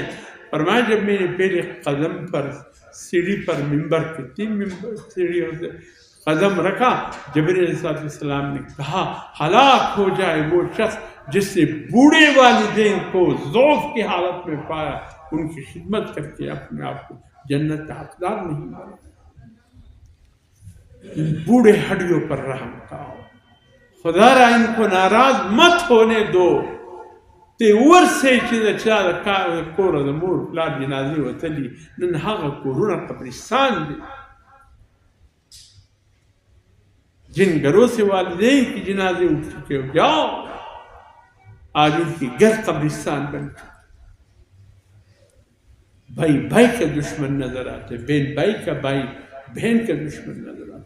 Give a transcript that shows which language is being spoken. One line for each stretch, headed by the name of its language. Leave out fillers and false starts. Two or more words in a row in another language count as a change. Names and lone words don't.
Urdu: فرمایا جب میں نے پہلے قدم پر سیڑھی پر ممبر کے 3 سیڑھیوں سے قدم رکھا، جبریل علیہ السلام نے کہا ہلاک ہو جائے وہ شخص جس نے بوڑھے والدین کو ضعف کی حالت میں پایا، ان کی خدمت کر کے اپنے آپ کو جنت کا حقدار نہیں بنا۔ بوڑھے ہڈیوں پر رحم کھاؤ، خدا را ان کو ناراض مت ہونے دو.
Pashto: ته ورسې چې د چا د کور د مور پلار جنازې وتلي نن هغه کورونه قبرستان دي.
Urdu: جن گھروں سے والدین کی جنازے اٹھ چکے ہو جاؤ، آج ان کی گھر قبرستان بن چکے. بھائی بھائی کا دشمن نظر آتے، بہن بھائی کا بھائی بہن کا دشمن نظر آتے.